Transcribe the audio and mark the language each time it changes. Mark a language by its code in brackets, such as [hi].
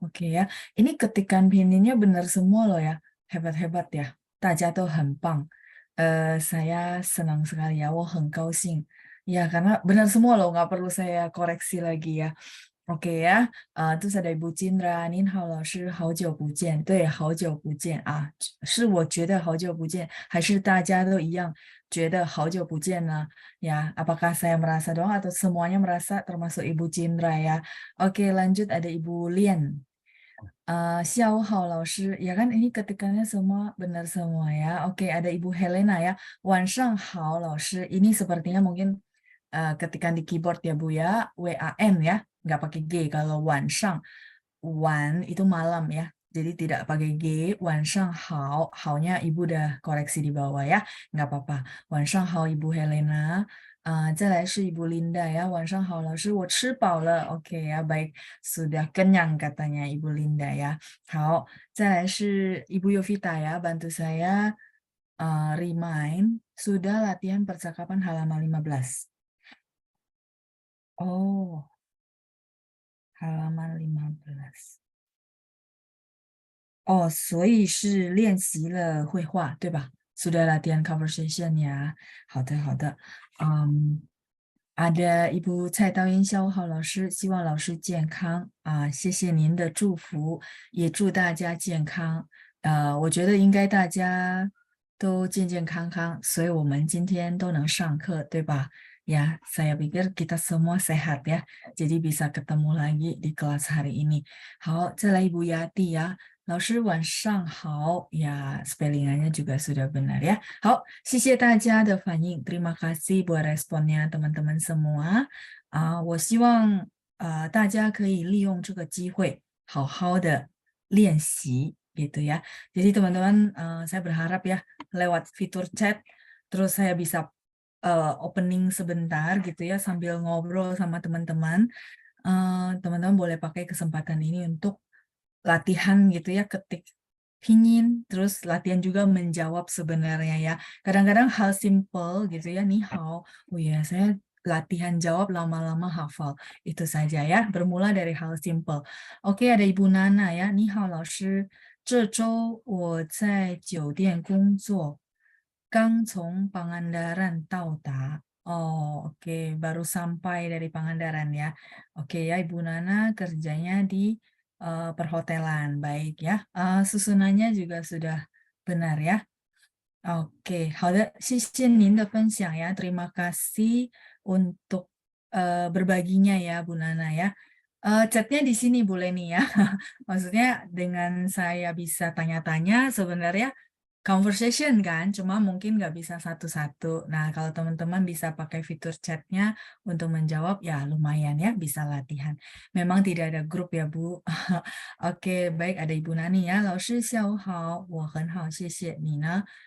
[id] Oke ya, ini ketikan pinginnya benar semua loh ya. Hebat-hebat ya. [zh] 大家都很棒. [id] Saya senang sekali ya, [zh] 我很高兴. [id] Ya, karena benar semua loh, nggak perlu saya koreksi lagi ya. Oke ya, terus ada Ibu Cindra, [zh] 您好老师，好久不见。对，好久不见啊，是我觉得好久不见，还是大家都一样觉得好久不见呢？ [id] Ya, apakah saya merasa doang atau semuanya merasa termasuk Ibu Cindra ya? Oke, lanjut ada Ibu Lian. [zh] 下午好老师, [id] ya kan ini ketikannya semua benar semua ya. Oke, ada Ibu Helena ya. [zh] 晚上好老师, [id] ini sepertinya mungkin ketikan di keyboard ya Bu ya, WAN ya, nggak pakai G. Kalau 晚上, wan itu malam ya, jadi tidak pakai G. [zh] 晚上好, [id] hao-nya Ibu udah koreksi di bawah ya, nggak apa-apa. 晚上好 Ibu Helena. [zh] 再来是 Ibu Linda ya, 晚上好老师，我吃饱了。 [id] OK ya, baik, sudah kenyang katanya Ibu Linda ya. [zh] 好，再来是 [id] Ibu Yovita ya, bantu saya remind, sudah latihan percakapan halaman 15. Oh, halaman 15. [zh] 哦，所以是练习了绘画，对吧？ [id] Sudah latihan conversation ya. [zh] 好的，好的。 ada Ibu 蔡道英下午好，老师，希望老师健康啊，谢谢您的祝福，也祝大家健康。我觉得应该大家都健健康康，所以我们今天都能上课，对吧？ [id] Ya, saya pikir kita semua sehat ya. Jadi bisa ketemu lagi di kelas hari ini. [zh] 好，再来 [id] Ibu Yati ya. [zh] 老师晚上好呀， [id] spellingannya juga sudah benar ya. [zh] 好，谢谢大家的反应， [id] terima kasih buat responnya teman-teman semua。 [zh] 我希望大家可以利用这个机会好好的练习gitu ya. [id] Jadi teman-teman saya berharap ya lewat fitur chat terus saya bisa opening sebentar gitu ya sambil ngobrol sama teman-teman. Teman-teman boleh pakai kesempatan ini untuk latihan gitu ya, ketik pinyin, terus latihan juga menjawab sebenarnya ya. Kadang-kadang hal simple gitu ya, ni hao. Oh ya, saya latihan jawab lama-lama hafal. Itu saja ya, bermula dari hal simple. Oke, ada Ibu Nana ya. [zh] Ni hao 老师，这周我在酒店工作，刚从 Pangandaran 到达。 [id] Oh, oke, baru sampai dari Pangandaran ya. Oke ya, Ibu Nana kerjanya di perhotelan. Baik ya. Susunannya juga sudah benar ya. [zh] Oke, 好的，谢谢您的分享ya. [id] Terima kasih untuk berbaginya ya, Bu Nana ya. Chatnya di sini boleh nih ya. Maksudnya dengan saya bisa tanya-tanya sebenarnya conversation kan, cuma mungkin nggak bisa satu-satu. Nah, kalau teman-teman bisa pakai fitur chatnya untuk menjawab, ya lumayan ya, bisa latihan. Memang tidak ada grup ya, Bu. Oke, baik, ada Ibu Nani ya. [zh] 老师下午好，我很好，谢谢你呢。